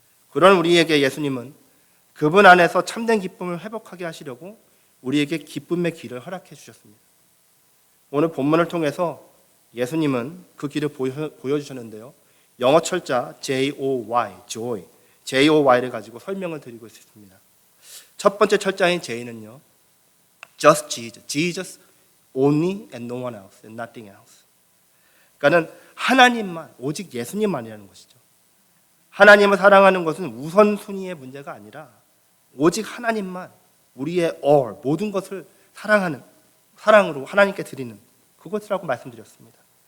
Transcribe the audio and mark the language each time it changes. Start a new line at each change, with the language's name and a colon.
Korean: 그런 우리에게 예수님은 그분 안에서 참된 기쁨을 회복하게 하시려고 우리에게 기쁨의 길을 허락해 주셨습니다. 오늘 본문을 통해서 예수님은 그 길을 보여주셨는데요. 영어 철자 J-O-Y, joy, J-O-Y를 가지고 설명을 드리고 있습니다. 첫 번째 철자인 J는요.
English: Just Jesus, Jesus only and no one else, and nothing else.
Korean: 그러니까는 하나님만, 오직 예수님만이라는 것이죠. 하나님을 사랑하는 것은 우선순위의 문제가 아니라 오직 하나님만, 우리의 all, 모든 것을 사랑으로 하나님께 드리는 그것이라고 말씀드렸습니다.